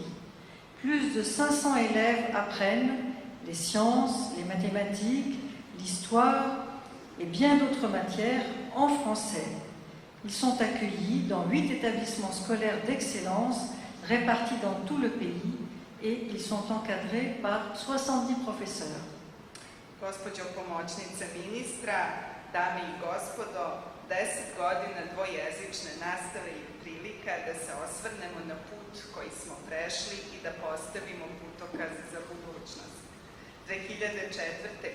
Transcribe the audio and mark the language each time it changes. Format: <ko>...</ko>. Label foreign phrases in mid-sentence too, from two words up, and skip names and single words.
<fr>Plus de 500 élèves apprennent les sciences, les mathématiques, l'histoire et bien d'autres matières en français. Ils sont accueillis dans 8 établissements scolaires d'excellence répartis dans tout le pays et ils sont encadrés par 70 professeurs.</fr> <sr>Gospođo pomoćnice ministra, dame i gospodo, 10 godina dvojezične nastave je prilika da se osvrnemo na put koji smo prešli i da postavimo putokaz za budućnost. 2004.</sr>